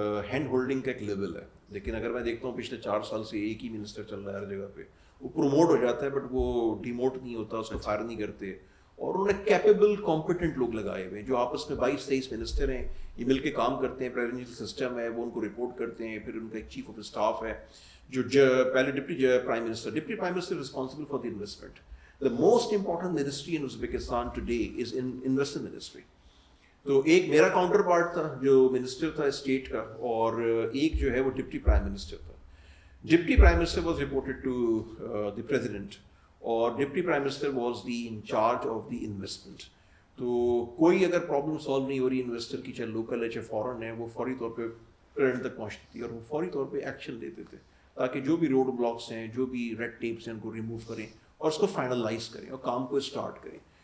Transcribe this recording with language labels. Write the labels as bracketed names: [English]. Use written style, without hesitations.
[Urdu] Hand holding کا ایک level ہے, لیکن اگر میں دیکھتا ہوں پچھلے 4 سال سے ایک ہی منسٹر چل رہا ہے ہر جگہ پہ, وہ پروموٹ ہو جاتا ہے بٹ وہ ڈیموٹ نہیں ہوتا, اس کو فائر نہیں کرتے. اور انہوں نے کیپیبل کمپیٹنٹ لوگ لگائے ہوئے ہیں جو آپس میں 22-23 منسٹر ہیں, یہ مل کے کام کرتے ہیں, پریزیڈنشیل سسٹم ہے, وہ ان کو رپورٹ کرتے ہیں. پھر ان کا ایک چیف آف اسٹاف ہے جو پہلے deputy prime minister responsible for the investment. [English] The most important ministry in Uzbekistan today is in investment ministry. [Urdu] تو ایک میرا کاؤنٹر پارٹ تھا جو منسٹر تھا اسٹیٹ کا, اور ایک جو ہے وہ ڈپٹی پرائم منسٹر تھا. [English] Deputy prime minister was reported to the president, اور deputy prime minister was the in charge of the investment. [Urdu] تو کوئی اگر پرابلم سالو نہیں ہو رہی انویسٹر کی, چاہے لوکل ہے چاہے فارن ہے, وہ فوری طور پہ پریزیڈنٹ تک پہنچتی تھی, اور وہ فوری طور پہ ایکشن لیتے تھے تاکہ جو بھی روڈ بلاکس ہیں, جو بھی ریڈ ٹیپس ہیں, ان کو ریموو کریں اور اس کو فائنلائز کریں اور کام کو اسٹارٹ کریں.